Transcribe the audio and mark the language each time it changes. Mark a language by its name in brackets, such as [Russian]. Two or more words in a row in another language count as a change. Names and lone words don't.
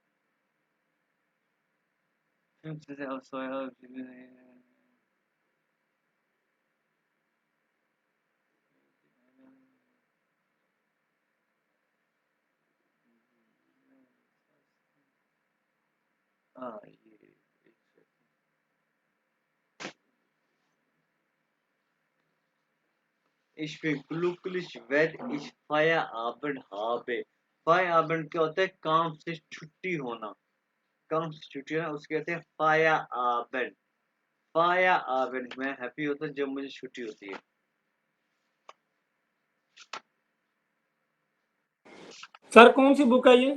[Hindi] फिल्म से अब सोया हाँ, ये एक सेकंड। [German] Ich bin glücklich, wenn ich Feierabend habe। [Hindi] Feierabend क्या होता है? काम से छुट्टी होना। काम से छुट्टी होना उसके कहते हैं Feierabend। Feierabend मैं हैप्पी होता हूँ जब मुझे छुट्टी होती है। सर कौन सी बुक है ये?